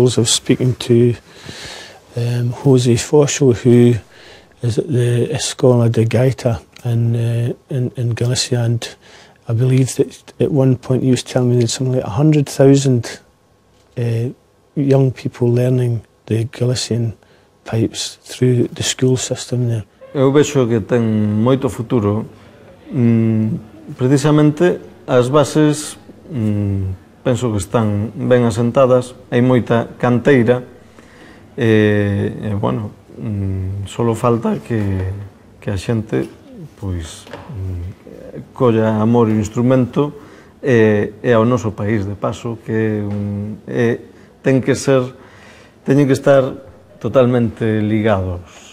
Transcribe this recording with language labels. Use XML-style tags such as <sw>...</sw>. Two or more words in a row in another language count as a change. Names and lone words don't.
<en>I was speaking to Jose Fosho, who is at the Escola de Gaita in Galicia, and I believe that at one point he was telling me there's something like 100,000 young people learning the Galician pipes through the school system there.</en> <gl>Eu vexo que ten moito futuro. Precisamente as bases penso que están ben asentadas, hai moita canteira e bueno, solo falta que a xente pois colla amor ao instrumento e ao noso país de paso, que é teñen que estar totalmente ligados.</gl>